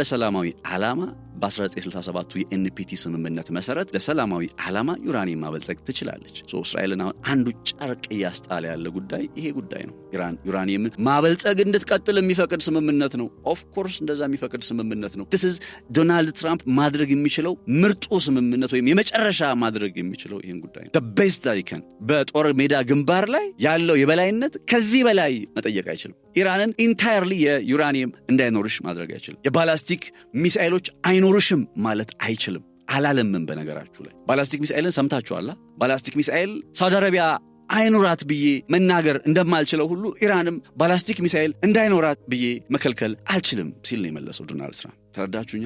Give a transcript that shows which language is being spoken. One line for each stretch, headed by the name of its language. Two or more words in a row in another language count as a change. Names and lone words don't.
Amharic: ለሰላማዊ ዓላማ በ1967 የኤንፒቲ ስምምነት መሰረት ለሰላማዊ ዓላማ ዩራኒየም ማበልጸግ ትችላለች። እስራኤልን አሁን አንዱ ጨርቅ እያስጣለ ያለ ጉዳይ ይሄ ጉዳይ ነው። ኢራን ዩራኒየምን ማበልጸግ እንድትቀጥል የሚፈቅድ ስምምነት ነው።
English: of course
Amharic: እንደዛ የሚፈቅድ ስምምነት ነው።
English: this is
Amharic: ዶናልድ ትራምፕ ማድረግ የሚችለው ምርጡ ስምምነት ወይም የመጨረሻ ማድረግ የሚችለው ይሄን ጉዳይ ነው።
English: the best that he can
Amharic: በጦር ሜዳ ግንባር ላይ ያለው የበላይነት ከዚህ በላይ መጠየቅ አይችልም። ኢራንን ኢንታየርሊ የዩራኒየም እንዳይኖርሽ ማድረግ አይችልም። የባላስቲክ ሚሳኤሎች አይኖርሽም ማለት አይችልም። አላለምም። በነገራችሁ ላይ ባላስቲክ ሚሳኤልን ሰምታችኋል። ባላስቲክ ሚሳኤል ሳውዲ አረቢያ አይኖራት ብዬ መናገር እንደማልችለው ሁሉ ኢራንም ባላስቲክ ሚሳኤል እንዳይኖራት ብዬ መከልከል አልችልም ሲል ነው የመለሰው ዶናልድ ትራምፕ። ተረዳችሁኛ?